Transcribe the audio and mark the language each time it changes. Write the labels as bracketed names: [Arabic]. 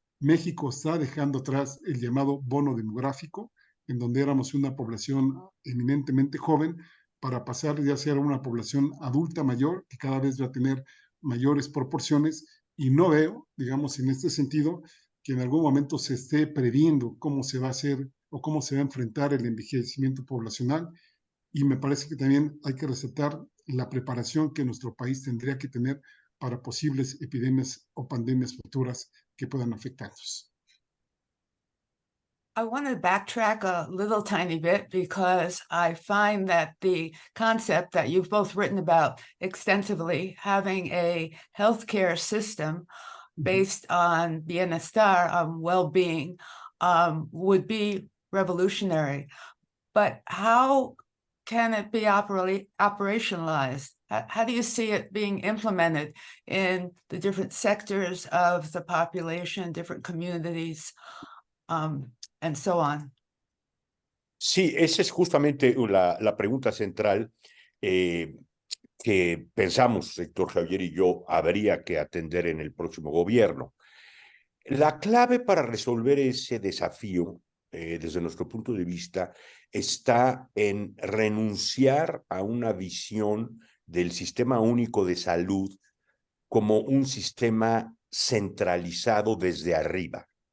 [Spanish] México está dejando atrás el llamado bono demográfico, en donde éramos una población eminentemente joven, para pasar ya a ser una población adulta mayor, que cada vez va a tener mayores proporciones, y no veo, digamos, en este sentido, que en algún momento se esté previendo cómo se va a hacer o cómo se va a enfrentar el envejecimiento poblacional. Y me parece que también hay que resaltar la preparación que nuestro país tendría que tener para posibles epidemias o pandemias futuras que puedan afectarnos. [English] I want to backtrack a little tiny bit because I find that the concept that you've both written about extensively, having a healthcare system based on bienestar, on well-being, would be revolutionary. But how can it be operationalized? How do you see it being implemented in the different sectors of the population, different communities, and so on? [Spanish] Sí, esa es justamente la pregunta central que pensamos, Héctor Javier y yo, habría que atender en el próximo gobierno. La clave para resolver ese desafío, desde nuestro punto de vista, está en renunciar a una visión del sistema único de salud como un sistema centralizado desde arriba.